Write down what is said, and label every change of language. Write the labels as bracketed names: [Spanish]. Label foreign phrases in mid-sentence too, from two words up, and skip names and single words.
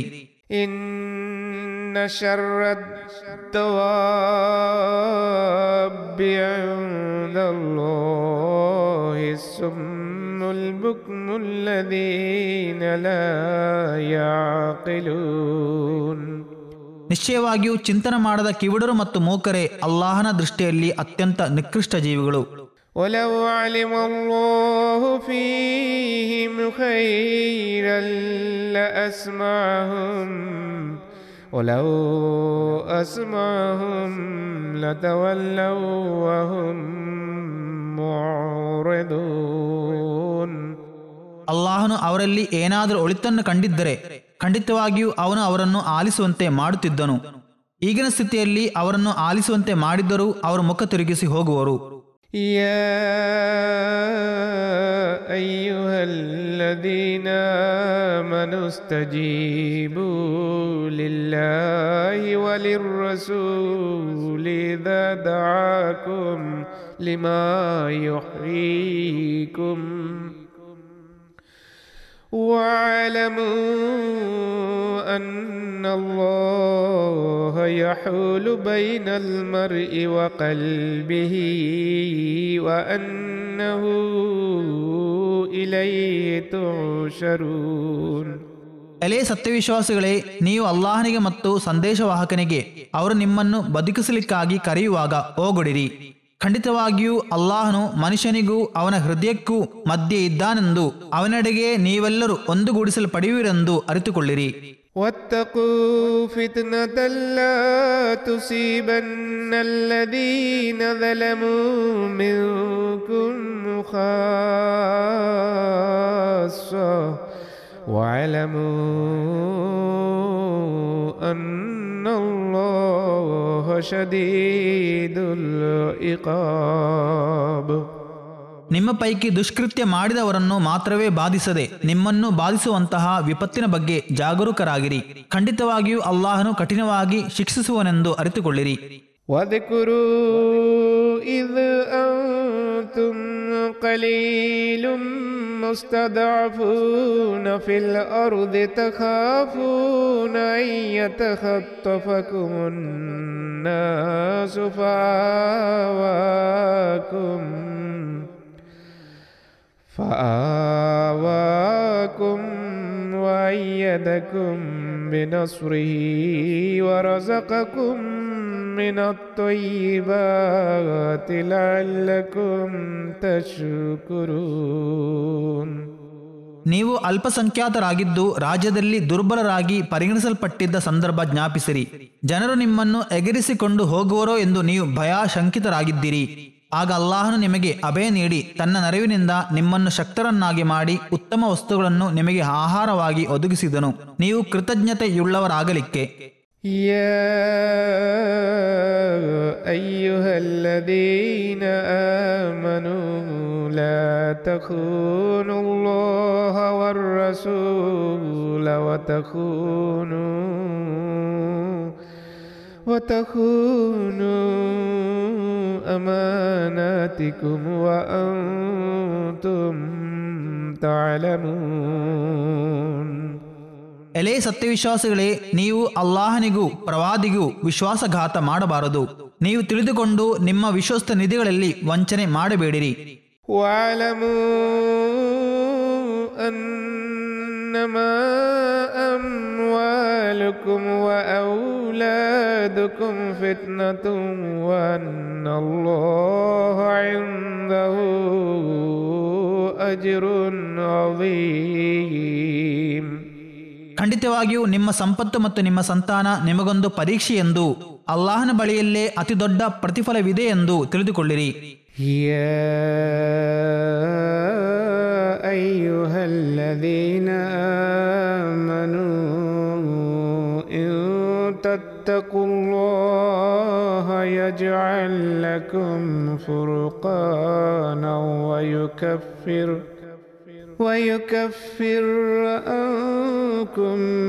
[Arabic] إن شر الدواب عند الله الصم البكم الذين لا يعقلون. [Kannada] ನಿಶ್ಚಯವಾಗಿಯೂ ಚಿಂತನೆ ಮಾಡದ ಕಿವುಡರು ಮತ್ತು ಮೂಕರೇ ಅಲ್ಲಾಹನ ದೃಷ್ಟಿಯಲ್ಲಿ ಅತ್ಯಂತ ನಿಕೃಷ್ಟ ಜೀವಿಗಳು. [Arabic] ولو علم الله فيهم خيرا لأسمعهم ولو أسمعهم لتولوا وهم معرضون. [Kannada] ಅಲ್ಲಾಹನು ಅವರಲ್ಲಿ ಏನಾದರೂ ಒಳಿತನ್ನು ಕಂಡಿದ್ದರೆ ಖಂಡಿತವಾಗಿಯೂ ಅವನು ಅವರನ್ನು ಆಲಿಸುವಂತೆ ಮಾಡುತ್ತಿದ್ದನು. ಈಗಿನ ಸ್ಥಿತಿಯಲ್ಲಿ ಅವರನ್ನು ಆಲಿಸುವಂತೆ ಮಾಡಿದ್ದರೂ ಅವರು ಮುಖ ತಿರುಗಿಸಿ ಹೋಗುವರು. [Arabic] يا أيها الذين آمنوا استجيبوا لله وللرسول إذا دعاكم لما يحييكم واعلموا أن الله يحول بين المرء وقلبه وأنه إليه تحشرون. [Kannada] ಎಲೆ ಸತ್ಯವಿಶ್ವಾಸಿಗಳೇ, ನೀವು ಅಲ್ಲಾಹನಿಗೆ ಮತ್ತು ಸಂದೇಶವಾಹಕನಿಗೆ ಅವರು ನಿಮ್ಮನ್ನು ಬದುಕಿಸಲಿಕ್ಕಾಗಿ ಕರೆಯುವಾಗ ಓಗೊಡಿರಿ. ಖಂಡಿತವಾಗಿಯೂ ಅಲ್ಲಾಹನು ಮನುಷ್ಯನಿಗೂ ಅವನ ಹೃದಯಕ್ಕೂ ಮಧ್ಯೆ ಇದ್ದಾನೆಂದು ಅವನೆಡೆಗೆ ನೀವೆಲ್ಲರೂ ಒಂದುಗೂಡಿಸಲ್ಪಡುವಿರೆಂದು ಅರಿತುಕೊಳ್ಳಿರಿ. [Arabic] واتقوا فتنة لا تصيبن الذين ظلموا منكم خاصة واعلموا أن الله شديد العقاب. [Kannada] ನಿಮ್ಮ ಪೈಕಿ ದುಷ್ಕೃತ್ಯ ಮಾಡಿದವರನ್ನು ಮಾತ್ರವೇ ಬಾಧಿಸದೆ ನಿಮ್ಮನ್ನು ಬಾಧಿಸುವಂತಹ ವಿಪತ್ತಿನ ಬಗ್ಗೆ ಜಾಗರೂಕರಾಗಿರಿ. ಖಂಡಿತವಾಗಿಯೂ ಅಲ್ಲಾಹನು ಕಠಿಣವಾಗಿ ಶಿಕ್ಷಿಸುವನೆಂದು ಅರಿತುಕೊಳ್ಳಿರಿ. [Arabic] واذكروا إذ أنتم قليل مستضعفون في الأرض تخافون أن يتخطفكم الناس فآواكم وأيدكم بنصره ورزقكم من الطيبات لعلكم تشكرون. [Kannada] ನೀವು ಅಲ್ಪಸಂಖ್ಯಾತರಾಗಿದ್ದು ರಾಜ್ಯದಲ್ಲಿ ದುರ್ಬಲರಾಗಿ ಪರಿಗಣಿಸಲ್ಪಟ್ಟಿದ್ದ ಸಂದರ್ಭ ಜ್ಞಾಪಿಸಿರಿ. ಜನರು ನಿಮ್ಮನ್ನು ಎಗರಿಸಿಕೊಂಡು ಹೋಗುವರೋ ಎಂದು ನೀವು ಭಯಶಂಕಿತರಾಗಿದ್ದೀರಿ. ಆಗ ಅಲ್ಲಾಹನು ನಿಮಗೆ ಅಭಯ ನೀಡಿ ತನ್ನ ನೆರವಿನಿಂದ ನಿಮ್ಮನ್ನು ಶಕ್ತರನ್ನಾಗಿ ಮಾಡಿ ಉತ್ತಮ ವಸ್ತುಗಳನ್ನು ನಿಮಗೆ ಆಹಾರವಾಗಿ ಒದಗಿಸಿದನು. ನೀವು ಕೃತಜ್ಞತೆಯುಳ್ಳವರಾಗಲಿಕ್ಕೆ. [Arabic] يا أيها الذين آمنوا لا تخونوا الله والرسول وتخونوا أماناتكم وأنتم تعلمون. [Kannada] ಎಲೇ ಸತ್ಯವಿಶ್ವಾಸಿಗಳೇ, ನೀವು ಅಲ್ಲಾಹನಿಗೂ ಪ್ರವಾದಿಗೂ ವಿಶ್ವಾಸಘಾತ ಮಾಡಬಾರದು. ನೀವು ತಿಳಿದುಕೊಂಡು ನಿಮ್ಮ ವಿಶ್ವಸ್ತ ನಿಧಿಗಳಲ್ಲಿ ವಂಚನೆ ಮಾಡಬೇಡಿರಿ. [Arabic] واعلموا أنما أموالكم وأولادكم فتنة وأن الله عنده أجر عظيم. [Kannada] ಖಂಡಿತವಾಗಿಯೂ ನಿಮ್ಮ ಸಂಪತ್ತು ಮತ್ತು ನಿಮ್ಮ ಸಂತಾನ ನಿಮಗೊಂದು ಪರೀಕ್ಷೆ ಎಂದು ಅಲ್ಲಾಹನ ಬಳಿಯಲ್ಲೇ ಅತಿ ದೊಡ್ಡ ಪ್ರತಿಫಲವಿದೆ ಎಂದು ತಿಳಿದುಕೊಳ್ಳಿರಿ. [Arabic] يا أيها الذين آمنوا إن تتقوا الله يجعل لكم فرقانا ويكفر عنكم